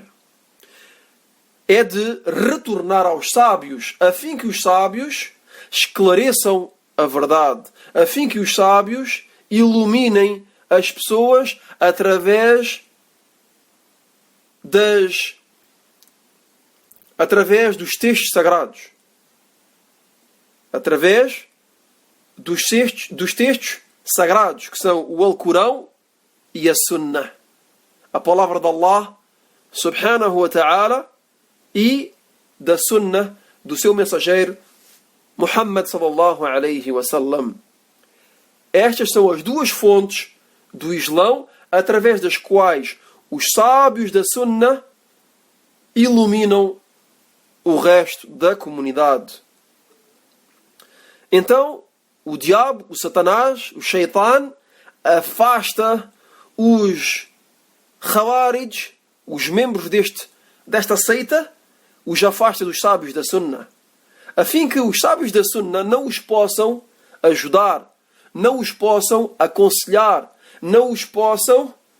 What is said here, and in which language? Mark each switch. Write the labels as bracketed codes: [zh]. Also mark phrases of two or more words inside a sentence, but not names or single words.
[pt] É de retornar aos sábios, a fim que os sábios esclareçam a verdade, a fim que os sábios iluminem as pessoas através dos textos sagrados. Através dos textos sagrados, que são o Alcorão e a Sunnah. A palavra de Allah, [ar] subhanahu wa ta'ala, [pt] e da Sunnah do seu mensageiro, [ar] Muhammad sallallahu alaihi wasallam. [pt] Estas são as duas fontes do Islão, através das quais os sábios da Sunnah iluminam o resto da comunidade. Então, o diabo, o Satanás, o Shaitan, afasta os Khawarij, os membros desta seita, os afasta dos sábios da Sunnah, a fim que os sábios da Sunnah não os possam ajudar, não os possam aconselhar, não os possam